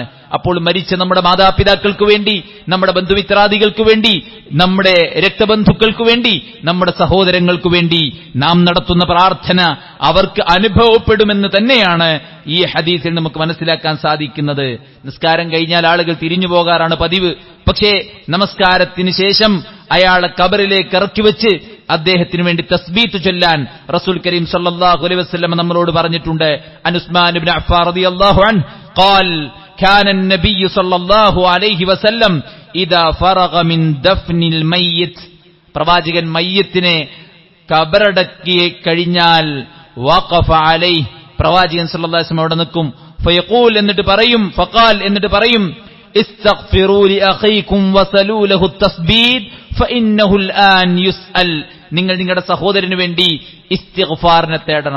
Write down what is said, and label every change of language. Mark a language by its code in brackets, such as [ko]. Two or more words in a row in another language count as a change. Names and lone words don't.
[ml] അപ്പോൾ മരിച്ച നമ്മുടെ മാതാപിതാക്കൾക്ക് വേണ്ടി, നമ്മുടെ ബന്ധുമിത്രാദികൾക്ക് വേണ്ടി, നമ്മുടെ രക്തബന്ധുക്കൾക്ക് വേണ്ടി, നമ്മുടെ സഹോദരങ്ങൾക്ക് വേണ്ടി നാം നടത്തുന്ന പ്രാർത്ഥന അവർക്ക് അനുഭവപ്പെടുമെന്ന് തന്നെയാണ് ഈ ഹദീസിൽ നമുക്ക് മനസ്സിലാക്കാൻ സാധിക്കുന്നത്. നിസ്കാരം കഴിഞ്ഞാൽ ആളുകൾ തിരിഞ്ഞു പോകാറാണ് പതിവ്. പക്ഷേ നമസ്കാരത്തിന് ശേഷം അയാളെ ഖബറിലേക്ക് ഇറക്കി വെച്ച് അദ്ദേഹത്തിന് വേണ്ടി തസ്ബീത്ത് ചൊല്ലാൻ [ar] رسول كريم صلى الله عليه وسلم [ml] നമ്മളോട് പറഞ്ഞിട്ടുണ്ട്. [ar] عثمان بن عفان رضي الله عنه قال كان النبي صلى الله عليه وسلم اذا فرغ من دفن الميت, [ml] പ്രവാചകൻ മയ്യത്തിനെ ഖബറടക്കി കഴിഞ്ഞാൽ [ar] وقف عليه, [ml] പ്രവാചകൻ [ar] صلى الله عليه وسلم [ml] അവിടെ നിൽക്കും. [ar] فيقول, [ml] എന്നിട്ട് പറയും, [ar] فقال, [ml] എന്നിട്ട് പറയും, [ar] استغفروا لأخيكم وسلوا له التثبيت فإنه الآن يسأل, [ml] നിങ്ങൾ നിങ്ങളുടെ സഹോദരന് വേണ്ടി ഇസ്തിഗ്ഫാറിനെ തേടണം.